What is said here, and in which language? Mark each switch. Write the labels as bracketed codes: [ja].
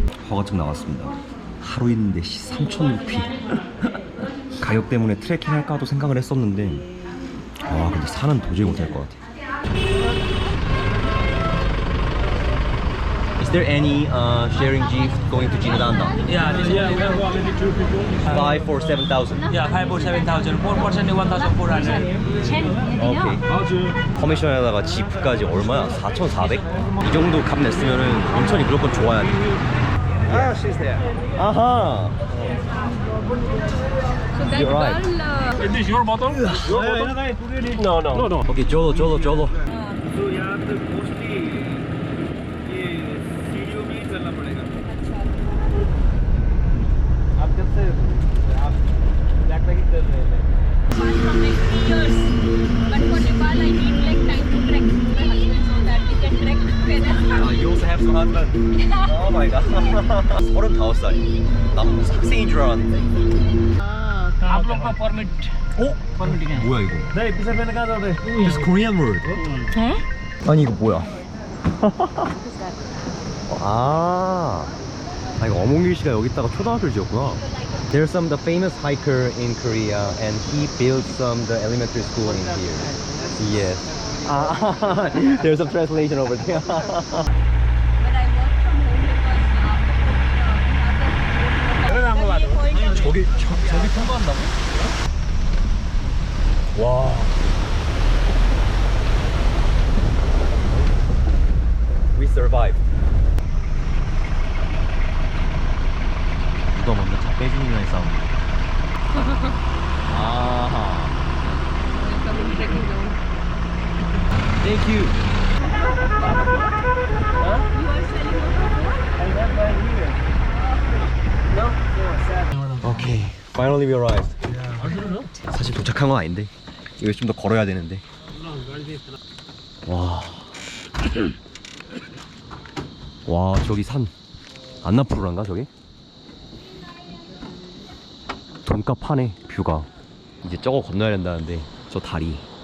[ko] 허가증 나왔습니다. 하루 있는데 3,000루피. 가격 때문에 트레킹 할까도 생각을 했었는데, 와, 근데 산은 도저히 못할 것 같아. [en] Is there any sharing jeep going to Jinadanda? Yeah, this is 5 for 7,000. yeah, 5 for 7,000. 4% 1,400. [ko] 오케이. 커미션에다가 지프까지 얼마야? 4,400? 이 정도 값 냈으면은 온천이 무조건 좋아야 돼. [en] Ah, she's there. 아하. So that You're right. girl, Is this your bottle? No. [ko] 오케이, 졸로. [hi] So यहाँ पे mostly ये सीढ़ियों में ही चलना पड़ेगा। आप जब से आप backpacking कर रहे हैं [en] apart from like 3 years. But for Nepal, I need like time to trek with my husband so that we can trek together. You also have some husband? Oh my god. [ko] 35살. 난 무슨 학생인 줄 알았는데. [hi] आप लोग का permit permit क्या है [ko] 뭐야 이거? [hi] नहीं पिछले मैंने कहा था [en] This Korean word. [ko] 아니 이거 뭐야? 아, 이거 어몽길 씨가 여기다가 초등학교를 지었구나. [en] There's some the famous hiker in Korea, and he built some the elementary school in here. Yes. Ah, there's some translation over there. But I work from home because [ko] 저기 통과한다고? 와. [en] We survived. [ko] 누가 먼저 차 빼주느냐의 싸움. 아하. [en] Thank you. Okay, finally we arrived. [ko] 사실 도착한 건 아닌데 이거 좀 더 걸어야 되는데. 와. 와, 저기 산 안나푸르란가 저기? 깜깜하네 뷰가. 이제 저거 건너야 된다는데 저 다리.